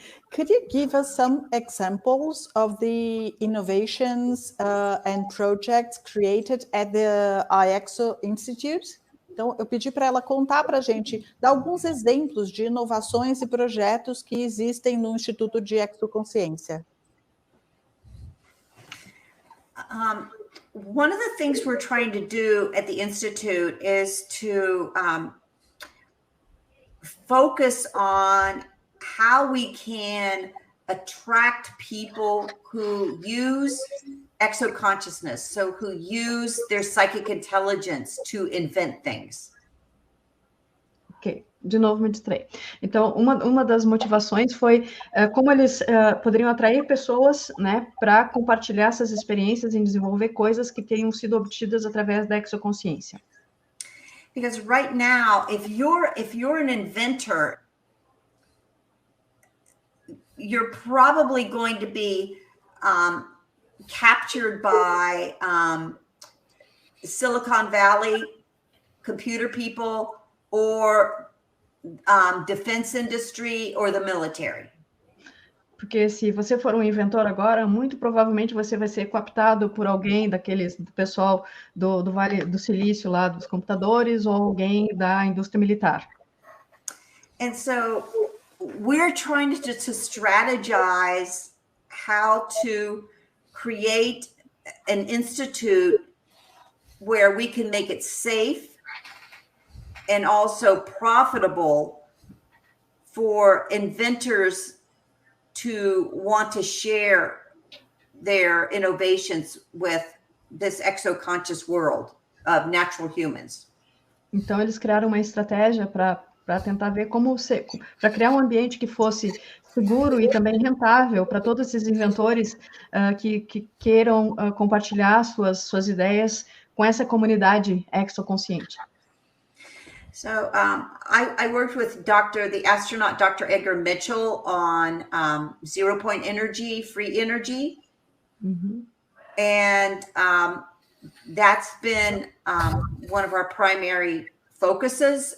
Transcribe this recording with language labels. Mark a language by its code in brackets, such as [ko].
[en] Could you give us some examples of the innovations and projects created at the iExo Institute? [pt] Então, eu pedi para ela contar para a gente, dar alguns exemplos de inovações e projetos que existem no Instituto de Exoconsciência. [en] One of the things we're trying to do at the Institute is to focus on how we can attract people who use exoconsciousness, so who use their psychic intelligence to invent things. [pt] Ok, de novo me distraí. Então, uma das motivações foi como eles poderiam atrair pessoas, né, para compartilhar essas experiências em desenvolver coisas que tenham sido obtidas através da exoconsciência. [en] Because right now, if you're an inventor, you're probably going to be captured by Silicon Valley computer people or defense industry or the military. [pt] Porque se você for um inventor agora, muito provavelmente você vai ser cooptado por alguém do pessoal do Vale do Silício, lá dos computadores, ou alguém da indústria militar. [en] And so we're trying to strategize how to create an institute where we can make it safe and also profitable for inventors to want to share their innovations with this exoconscious world of natural humans. [pt] Então, eles criaram uma estratégia para tentar ver para criar um ambiente que fosse seguro e também rentável para todos esses inventores que queiram compartilhar suas ideias com essa comunidade exoconsciente. [en] So I worked with the astronaut Dr. Edgar Mitchell on zero point energy, free energy. Mm-hmm. And that's been one of our primary focuses.